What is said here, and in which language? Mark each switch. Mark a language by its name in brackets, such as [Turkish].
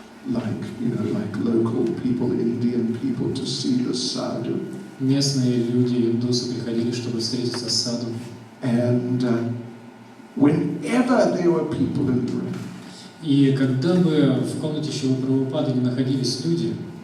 [English] Like local people, Indian people, to see the sadhu. [Russian] Местные люди, индусы, приходили, чтобы встретиться с саду. [English] And whenever there were people in the room, [Russian] И когда бы в комнате Шрилы Прабхупады не находились люди,